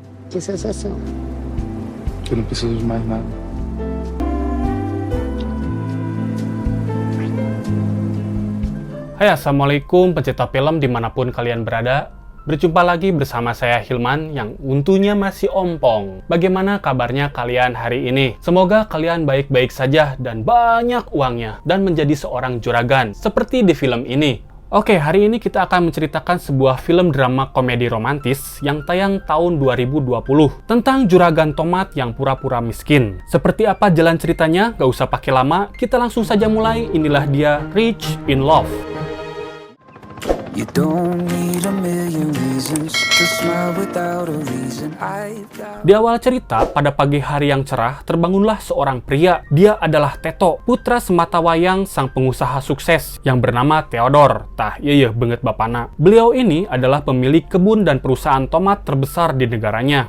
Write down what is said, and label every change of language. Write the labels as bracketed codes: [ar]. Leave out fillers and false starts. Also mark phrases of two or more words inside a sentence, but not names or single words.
[pt] Que sensação. Eu não preciso de mais nada. [id] Hai, Assalamualaikum pencinta film dimanapun kalian berada. Berjumpa lagi bersama saya Hilman yang untunya masih ompong. Bagaimana kabarnya kalian hari ini? Semoga kalian baik-baik saja dan banyak uangnya dan menjadi seorang juragan seperti di film ini. Oke, hari ini kita akan menceritakan sebuah film drama komedi romantis yang tayang tahun 2020 tentang juragan tomat yang pura-pura miskin. Seperti apa jalan ceritanya? Gak usah pakai lama, kita langsung saja mulai. Inilah dia, Rich in Love. [en] You don't need a million reasons to smile without a reason. [id] Di awal cerita, pada pagi hari yang cerah, terbangunlah seorang pria. Dia adalah Teto, putra sematawayang sang pengusaha sukses yang bernama Theodore. [su] Tah, iya banget bapana. [id] Beliau ini adalah pemilik kebun dan perusahaan tomat terbesar di negaranya.